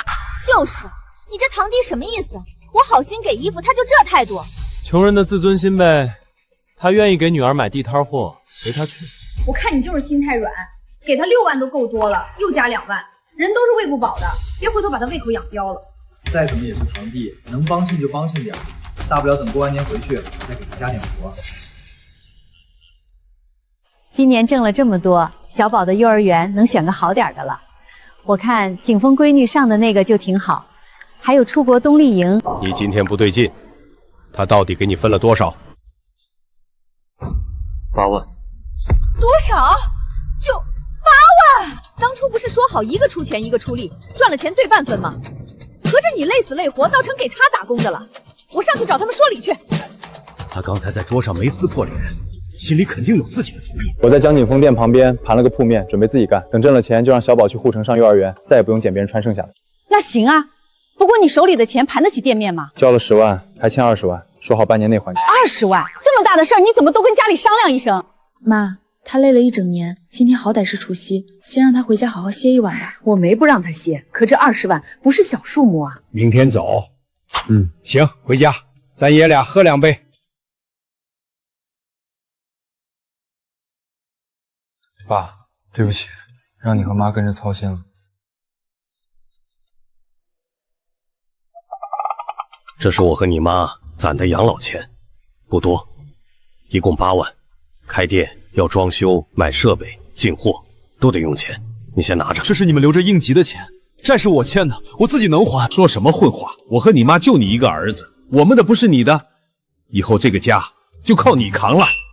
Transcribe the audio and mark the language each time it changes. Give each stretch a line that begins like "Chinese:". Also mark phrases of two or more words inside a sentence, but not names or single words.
Chinese: 就是，你这堂弟什么意思？我好心给衣服，他就这态度。穷人的自尊心呗，他愿意给女儿买地摊货，随他去。我看你就是心太软，给他6万都夠多了，又加2万，人都是喂不飽的，別回頭把他胃口養刁了。再怎麼也是堂弟，能幫襯就幫襯點，大不了等過完年回去再給他加點活。今年掙了這麼多，小寶的幼兒園能選個好點的了。我看景峰閨女上的那個就挺好，還有出國冬令營。你今天不對勁，他到底給你分了多少？8萬。多少？就8萬！當初不是說好一個出錢一個出力，賺了錢對半分嗎？合着你累死累活，倒成給他打工的了。我上去找他們說理去。他剛才在桌上沒撕破臉，心裡肯定有自己的主意。我在江景峰店旁邊盤了個鋪面，準備自己幹。等掙了錢，就讓小寶去護城上幼兒園，再也不用撿別人穿剩下的。那行啊，不過你手裡的錢盤得起店面嗎？交了10萬，還欠20萬，說好半年內還錢。 20萬，這麼大的事兒，你怎麼都跟家裡商量一聲？媽，他累了一整年，今天好歹是除夕，先讓他回家好好歇一晚吧。我沒不讓他歇，可這20萬不是小數目啊。明天走。行，回家，咱爺倆喝2杯。爸，對不起，讓你和媽跟着操心了。這是我和你媽攢的養老錢，不多，一共8萬。開店要裝修、買設備、進貨，都得用錢。你先拿着。這是你們留着應急的錢，債是我欠的，我自己能還。說什麼混話！我和你媽就你一個兒子，我們的不是你的，以後這個家就靠你扛了。